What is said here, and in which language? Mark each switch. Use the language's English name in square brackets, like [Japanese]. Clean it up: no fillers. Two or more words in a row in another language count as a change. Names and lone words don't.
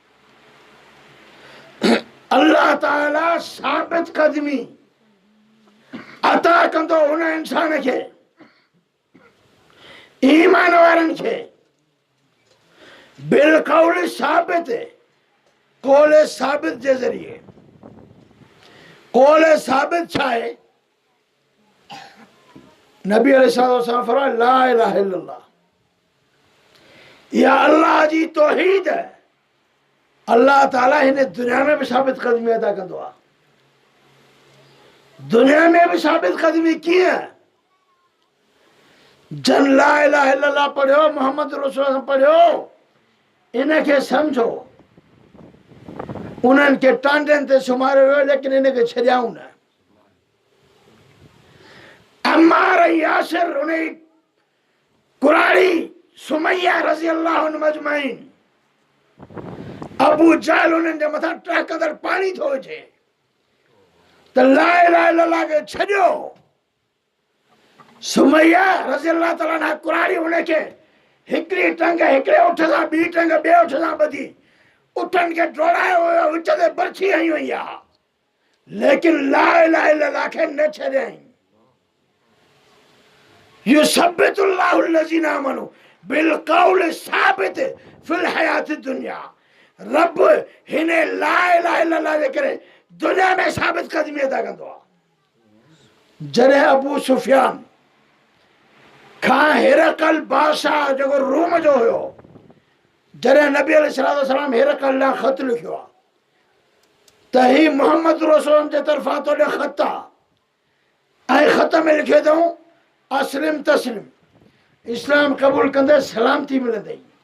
[Sindhi] अल्लाह ताला साबित क़दमी अता कंदो उन इंसान खे ईमान वारनि खे [Arabic] بالقول الثابت, قول ثابت [Sindhi] जे ज़रिए। [Arabic] قول ثابت [Sindhi] छा आहे? नबी अलैहिस्सलाम फरमाया [Arabic] لا إله إلا الله, [Sindhi] या अल्लाह जी तौहीद है। अल्लाह ताला हिन दुनिया में भी साबित क़दमी अदा कंदो आहे। दुनिया में भी साबित क़दमी कीअं? जन [Arabic] لا إله إلا الله [Sindhi] पढ़ियो, मोहम्मद रसूल पढ़ियो, इनखे सम्झो। उन्हनि खे टांडनि ते सुम्हारियो वियो, लेकिन इनखे छॾियाऊं न। अम्मार ऐं यासिर, उन कुराड़ी सुमैया [Arabic] رضي الله عنهم أجمعين, [Sindhi] अबू जहल उन्हनि जे मथां टहिकंदड़ पाणी थो विझे त [Arabic] لا إله إلا الله [Sindhi] खे छॾियो। सुमैया [Arabic] رضي الله تعالى عنها [Sindhi] कुराड़ी उनखे हिकिड़ी टंग हिकिड़े उठ सां, ॿी टंग ॿिए उठ सां ॿधी उठनि खे डोड़ायो वियो, विच ते बरछी हई वई आहे, लेकिन [Arabic] لا إله إلا الله [Sindhi] खे न छॾियईं। [Arabic] يثبت الله الذين آمنوا بالقول الثابت في الحياة الدنيا. [Sindhi] रब हिन [Arabic] لا إله إلا الله [Sindhi] जे करे दुनिया में साबित क़दमी अदा कंदो आहे। जॾहिं अबू सुफियान खां हिरकल बादशाह जेको रोम जो हुयो, जॾहिं नबी अलैहिस्सलाम हिरकल लाइ ख़त लिखियो आहे त ही मोहम्मद रसूल जे तरफ़ां तोॾे ख़त आहे, ऐं ख़त में लिखियो अथऊं [Arabic] أسلم تسلم, [Sindhi] इस्लाम क़बूल कंदे सलामती मिलंदई।